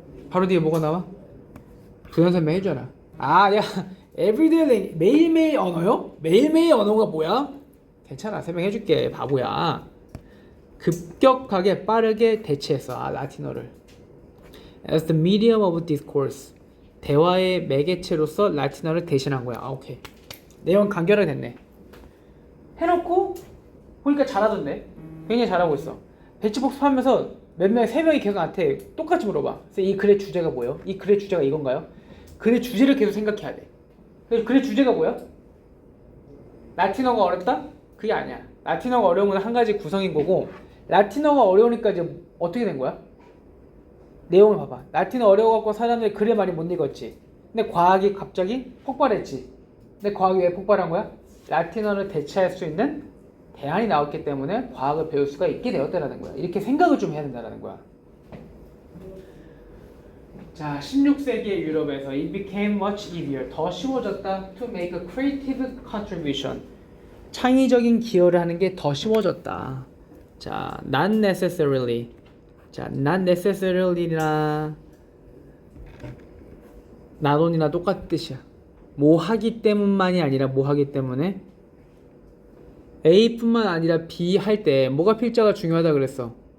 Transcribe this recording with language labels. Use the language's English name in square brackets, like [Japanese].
[Korean] 바로 뒤에 뭐가 나와? 부연 설명해줘라. [English] 아, 야, Everyday language. [Korean] 매일매일 언어요? 매일매일 언어가 뭐야? 괜찮아, 설명해줄게. 바보야. 급격하게 빠르게 대체했어. 아, 라틴어를. [English] As the medium of discourse. [Korean] 대화의 매개체로서 라틴어를 대신한 거야. 아, 오케이. 내용 간결하게 됐네. 해놓고 보니까 잘하던데. 굉장히 잘하고 있어. 배치복습 하면서 세 명이 계속 나한테 똑같이 물어봐. 그래서 이 글의 주제가 뭐예요? 이 글의 주제가 이건가요? 글의 주제를 계속 생각해야 돼. 그래서 글의 주제가 뭐야? 라틴어가 어렵다? 그게 아니야. 라틴어가 어려운 건 한 가지 구성인 거고, 라틴어가 어려우니까 이제 어떻게 된 거야? 내용을 봐봐. 라틴어 어려워갖고 사람들이 글을 많이 못 읽었지. 근데 과학이 갑자기 폭발했지. 근데 과학이 왜 폭발한 거야? 라틴어를 대체할 수 있는 대안이 나왔기 때문에 과학을 배울 수가 있게 되었다라는 거야. 이렇게 생각을 좀 해야 된다는 거야. 자, 16세기의 유럽에서 [English] it became much easier. [Korean] 더 쉬워졌다. [English] To make a creative contribution. [Korean] 창의적인 기여를 하는 게 더 쉬워졌다. 자, [English] not necessarily. [Korean] 자, not necessarily나 not only나 똑같은 뜻이야. 뭐 하기 때문만이 아니라 뭐 하기 때문에 A뿐만 아니라 B 할 때 뭐가 필자가 중요하다 그랬어?